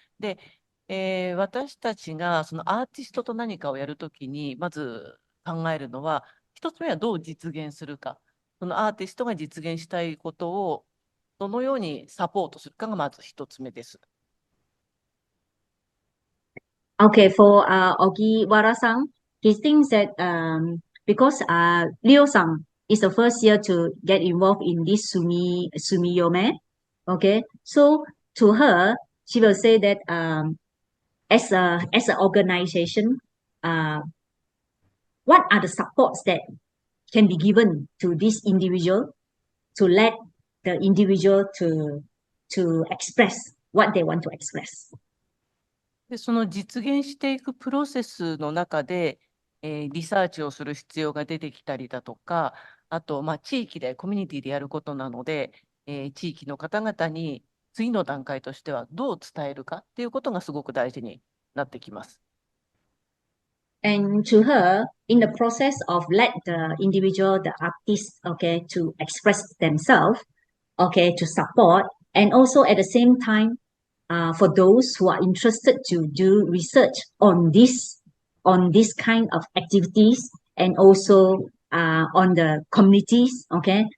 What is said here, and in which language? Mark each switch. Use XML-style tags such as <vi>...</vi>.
<ja>で、私たちがそのアーティストと何かをやるときに、まず考えるのは、一つ目はどう実現するか。そのアーティストが実現したいことをどのようにサポートするかがまず一つ目です。</ja> <en>Okay, for Ogiwara-san, he thinks that because Ryo-san is the first year to get involved in this Sumiyome, okay, so to her, she will say that as an organization, what are the supports that can be given to this individual to let the individual to express what they want to express.</en> <ja>で、その実現していくプロセスの中で、リサーチをする必要が出てきたりだとか、あと、地域で、コミュニティでやることなので、地域の方々に次の段階としてはどう伝えるかっていうことがすごく大事になってきます。</ja> <en>And to her, in the process of let the individual, the artist, okay, to express themselves, okay, to support, and also at the same time, for those who are interested to do research on this kind of activities, and also on the communities, okay.</en>